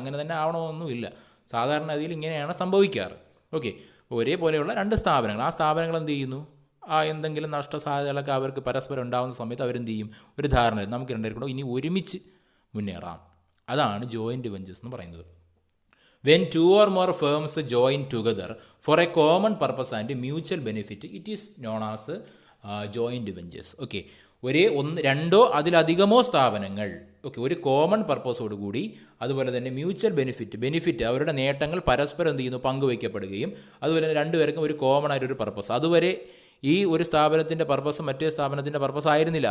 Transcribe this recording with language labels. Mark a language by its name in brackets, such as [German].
[Malayalam] അങ്ങനെ തന്നെ ആവണമെന്നൊന്നുമില്ല. സാധാരണഗതിയിൽ ഇങ്ങനെയാണ് സംഭവിക്കാറ്. ഓക്കെ, ഒരേപോലെയുള്ള രണ്ട് സ്ഥാപനങ്ങൾ, ആ സ്ഥാപനങ്ങൾ എന്ത് ചെയ്യുന്നു, എന്തെങ്കിലും നഷ്ടസാധ്യതകളൊക്കെ അവർക്ക് പരസ്പരം ഉണ്ടാകുന്ന സമയത്ത് അവരെന്ത് ചെയ്യും, ഒരു ധാരണ, നമുക്ക് രണ്ടുപേർക്കും ഇനി ഒരുമിച്ച് മുന്നേറാം. അതാണ് ജോയിൻ്റ് വെഞ്ചേഴ്സ് എന്ന് പറയുന്നത്. [English] When 2 or more firms join together for a common purpose and mutual benefit, it is known as joint ventures. [Malayalam] Okay, രണ്ടോ അതിലധികമോ സ്ഥാപനങ്ങൾ, ഓക്കെ, ഒരു കോമൺ പർപ്പസോടുകൂടി, അതുപോലെ തന്നെ മ്യൂച്വൽ ബെനിഫിറ്റ് അവരുടെ നേട്ടങ്ങൾ പരസ്പരം എന്ത് ചെയ്യുന്നു, പങ്കുവയ്ക്കപ്പെടുകയും, അതുപോലെ തന്നെ രണ്ടുപേർക്കും ഒരു കോമൺ ആയിട്ടൊരു പർപ്പസ്. അതുവരെ ഈ ഒരു സ്ഥാപനത്തിൻ്റെ പർപ്പസ് മറ്റേ സ്ഥാപനത്തിൻ്റെ പർപ്പസ് ആയിരുന്നില്ല.